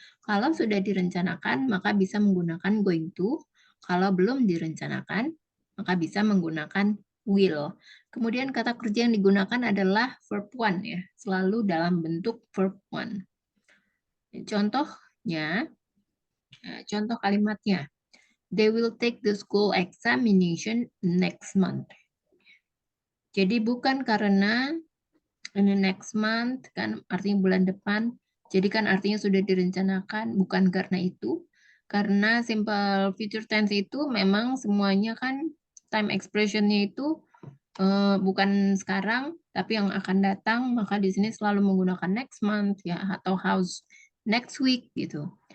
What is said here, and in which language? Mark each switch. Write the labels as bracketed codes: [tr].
[id] Kalau sudah direncanakan, maka bisa menggunakan going to. Kalau belum direncanakan, maka bisa menggunakan will. Kemudian kata kerja yang digunakan adalah verb one ya, selalu dalam bentuk verb one. Contohnya, contoh kalimatnya. [en] They will take the school examination next month. [id] Jadi bukan karena ini next month kan artinya bulan depan. Jadi kan artinya sudah direncanakan, bukan karena itu. Karena simple future tense itu memang semuanya kan time expression-nya itu bukan sekarang, tapi yang akan datang, maka di sini selalu menggunakan next month ya atau house next week gitu.